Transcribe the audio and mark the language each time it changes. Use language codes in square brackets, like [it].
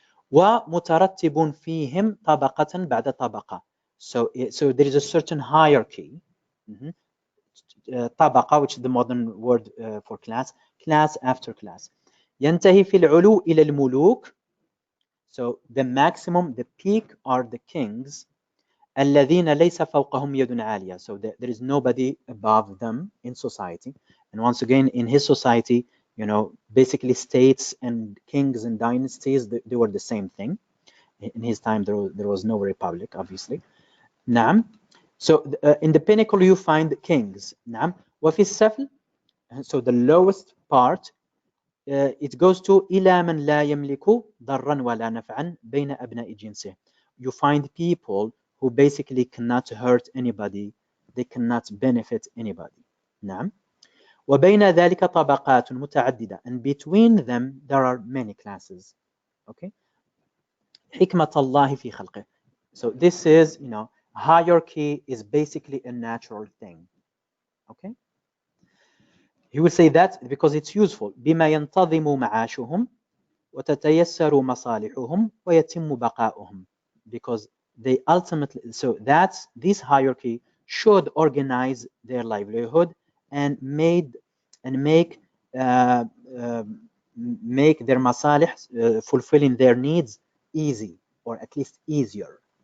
[ar] ومترتب فيهم طبقة بعد طبقة. [en] So there is a certain hierarchy. طبقة, which is the modern word for class after class. [ar] ينتهي في العلو إلى الملوك. [en] So the maximum, the peak, are the kings. [ar] الذين ليس فوقهم يد عالية. [en] So there is nobody above them in society. And once again, in his society, you know, basically states and kings and dynasties, they were the same thing. In his time, there was no republic, obviously. نعم. So in the pinnacle, you find kings. نعم. [ar] وفي السفل, [en] so the lowest part, it goes to [ar] إلى من لا يملك ضرا ولا نفعا بين أبناء جنسه. [en] You find people who basically cannot hurt anybody, they cannot benefit anybody. نعم. [ar] وبين ذلك طبقات متعددة, [en] and between them there are many classes. [ar] Okay. حكمة الله في خلقه. [en] So this is, you know, hierarchy is basically a natural thing. Okay. He will say that because it's useful. [ar] بما ينتظم معاشهم وتتيسر مصالحهم ويتم بقاؤهم. [en] Because they ultimately, so that's, this hierarchy should organize their livelihood and make their masalih, fulfilling their needs, easy, or at least easier.